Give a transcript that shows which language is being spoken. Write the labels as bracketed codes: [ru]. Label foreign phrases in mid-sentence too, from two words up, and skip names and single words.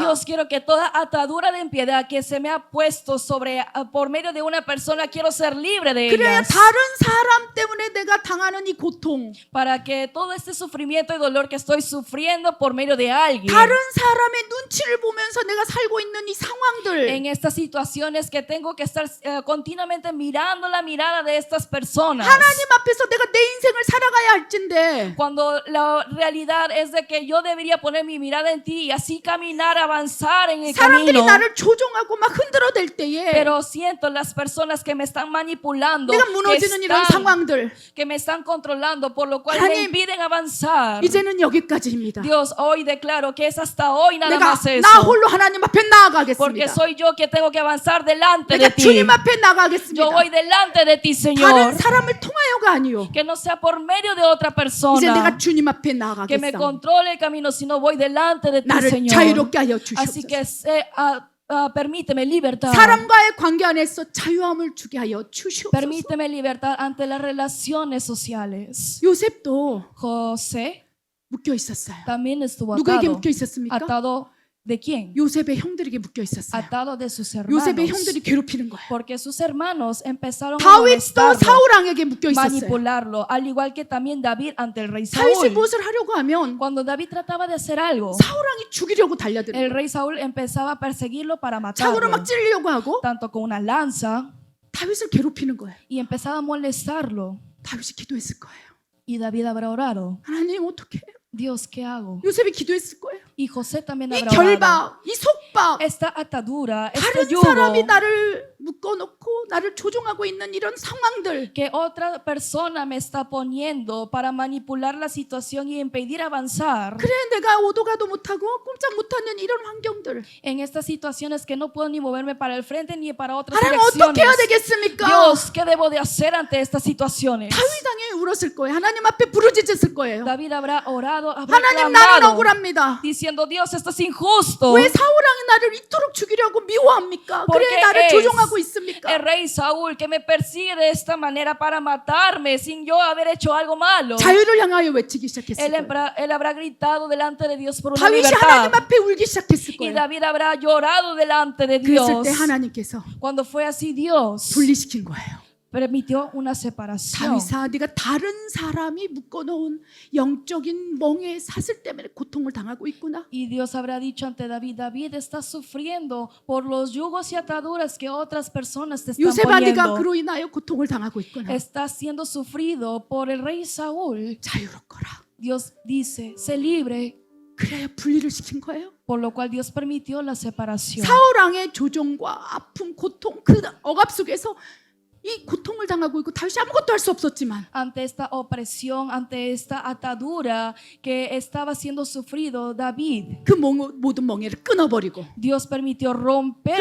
[es] Dios, quiero que toda atadura de impiedad que se me ha puesto sobre por medio de una persona, quiero ser libre de [ko] 그래야 [es] ellas. [ko] 다른 사람 때문에 내가 당하는 이 고통, [es] Para que todo este sufrimiento y dolor que estoy sufriendo sufriendo por medio de alguien. [ko] 다른 사람의 눈치를 보면서 내가 살고 있는 이 상황들, [es] En estas situaciones que tengo que estar continuamente mirando la mirada de estas personas. [ko] 하나님 앞에서 내가 내 인생을 살아가야 할진데 [es] Cuando la realidad es de que yo debería poner mi mirada en ti y así caminar, avanzar en el [ko] 사람들이 [es] camino. [ko] 나를 조종하고 막 흔들어댈 때에 [es] Pero siento las personas que me están manipulando, [ko] 내가 무너지는 이런 상황들, [es] que me están controlando, por lo cual me [ko] 하나님, [es] impiden avanzar. [ko] 이제는 여기까지입니다. [es] Dios, hoy declaro que es hasta hoy nada [ko] 내가 [es] más eso. [ko] 나 홀로 하나님 앞에 [es] Porque [ko] 나아가겠습니다. [es] soy yo que tengo que avanzar delante de [ko] 내가 [es] ti. [ko] 주님 앞에 [es] Yo [ko] 나가겠습니다. [es] voy delante de ti, Señor. [ko] 다른 사람을 통하여가 아니요. [es] Que no sea por medio de otra [ko] 이제 내가 [es] persona [ko] 주님 앞에 [es] que me [ko] 나아가겠습니다. [es] controle el camino, sino voy delante de ti, [ko] 나를 [es] Señor. [ko] 자유롭게 하여 [es] Así que [ko] 주시옵소서. [es] permíteme libertad. [ko] 사람과의 관계 안에서 자유함을 주게 하여 주시옵소서. [es] Permíteme libertad ante las relaciones sociales. [ko] 요셉도 [es] José [ko] 묶여 있었어요. [es] también estuvo [ko] 누구에게 [es] atado. [ko] 묶여 있었습니까? [es] ¿Atado de quién? [ko] 요셉의 형들에게 묶여 있었어요. [es] Atado de sus [ko] 요셉의 [es] hermanos. [ko] 형들이 괴롭히는 거예요. [es] Porque sus hermanos empezaron a [ko] 다윗도 [es] molestarlo, [ko] 사울 왕에게 묶여 있었어요. [es] manipularlo, al igual que también David ante el rey [ko] 다윗이 [es] Saúl. [ko] 무엇을 하려고 하면 [es] Cuando David trataba de hacer algo, [ko] 사울 왕이 죽이려고 달려들고 [es] el rey Saúl empezaba a perseguirlo para [ko] 창으로 [es] matarlo, [ko] 막 찌르려고 하고 [es] tanto con una lanza, [ko] 다윗을 괴롭히는 거예요. [es] y empezaba a molestarlo. [ko] 다윗이 기도했을 거예요. [es] Y David habrá orado, [ko] 하나님 어떻게 해요? [es] Dios, ¿qué hago? [ko] 요셉이 기도했을 거예요. [es] Y José también [ko] 이 [es] habrá orado. [ko] 결박, 이 속박, [es] Esta atadura, este [ko] 다른 [es] yugo, [ko] 사람이 나를 묶어놓고 나를 조종하고 있는 이런 상황들, [es] que otra persona me está poniendo para manipular la situación y impedir avanzar. [ko] 그래 내가 오도 가도 못하고 꼼짝 못하는 이런 환경들, [es] En estas situaciones que no puedo ni moverme para el frente ni para otras [ko] 하나님 어떻게 해야 [es] direcciones. [ko] 되겠습니까? [es] Dios, ¿qué debo de hacer ante estas situaciones? [ko] 다윗 당연히 울었을 거예요. 하나님 앞에 부르짖었을 거예요. [es] David habrá orado, habrá [ko] 하나님 나는 [es] clamado, [ko] 억울합니다. [es] diciendo, Dios, esto es injusto. [ko] 왜 사울 왕이 나를 이토록 죽이려고 미워합니까? [es] Porque [ko] 그래 나를 [es] es [ko] 조종하고 있습니까? [es] el rey Saúl que me persigue de esta manera para matarme sin yo haber hecho algo malo. [ko] 자유를 향하여 외치기 시작했을 [es] Él [ko] 거예요. [es] habrá gritado delante de Dios por una [ko] 다윗이 [es] libertad. [ko] 하나님 앞에 울기 시작했을 [es] Y [ko] 거예요. [es] David habrá llorado delante de [ko] 그랬을 [es] Dios. [ko] 때 하나님께서 [es] Cuando fue así, Dios [ko] 분리시킨 거예요. [es] permitió una separación. [ko] 다윗아 네가 다른 사람이 묶어놓은 영적인 멍에 사슬 때문에 고통을 당하고 있구나. [es] Y Dios habrá dicho ante David, David está sufriendo por los yugos y ataduras que otras personas te están [ko] 요셉아 네가 [es] poniendo. [ko] 그로 인하여 고통을 당하고 있구나. [es] Está siendo sufrido por el rey Saúl. [ko] 자유롭거라. [es] Dios dice, sé libre, [ko] 그래야 분리를 시킨 거예요. [es] por lo cual Dios permitió la separación. [ko] 사울 왕의 조종과 아픔, 고통 그 억압 속에서 이 고통을 당하고 있고 다윗이 아무것도 할 수 없었지만 [es] Ante esta opresión, ante esta atadura que estaba siendo sufrido David, [ko] 그 모든 멍에를 끊어버리고 [es] Dios permitió romper